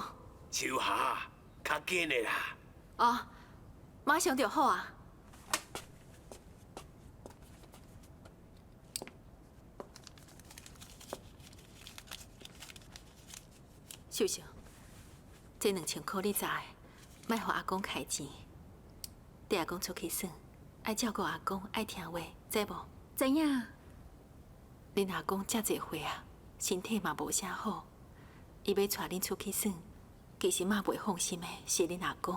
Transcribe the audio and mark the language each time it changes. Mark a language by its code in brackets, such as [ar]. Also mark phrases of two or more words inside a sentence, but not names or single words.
[nan] 秋霞，较紧的啦。哦，马上就好啊。秀秀，这2000块你知的，莫互阿公开钱。带阿公出去耍，爱照顾阿公，爱听话，知无？知影。恁阿公遮侪岁啊，身体嘛无啥好，伊要带恁出去耍，其实嘛袂放心的是恁阿公。